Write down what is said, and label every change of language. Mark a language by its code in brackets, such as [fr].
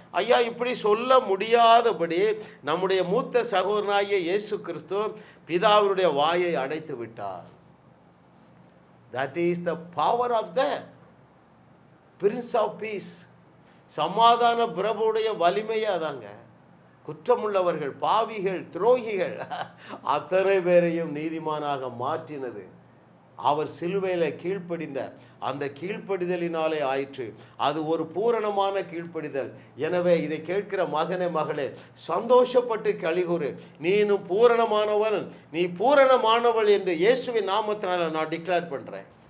[ta] ஐயா, இப்படி சொல்ல முடியாதபடி நம்முடைய மூத்த சகோதரனாகிய இயேசு கிறிஸ்து பிதாவுடைய வாயை அடைத்து விட்டார். [en] That is the power of the Prince of Peace. [ta] சமாதான பிரபுடைய வலிமையே அதாங்க. குற்றமுள்ளவர்கள், பாவிகள், துரோகிகள் அத்தனை பேரையும் நீதிமானாக மாற்றினது அவர் சிலுவையில் கீழ்ப்படிந்த அந்த கீழ்ப்படிதலினாலே ஆயிற்று. அது ஒரு பூரணமான கீழ்ப்படிதல். எனவே இதை கேட்கிற மகனே மகளே, சந்தோஷப்பட்டு களிகூறு, நீனும் பூரணமானவன், நீ பூரணமானவள் என்று இயேசுவின் நாமத்தினால நான் டிக்ளேர் பண்ணுறேன்.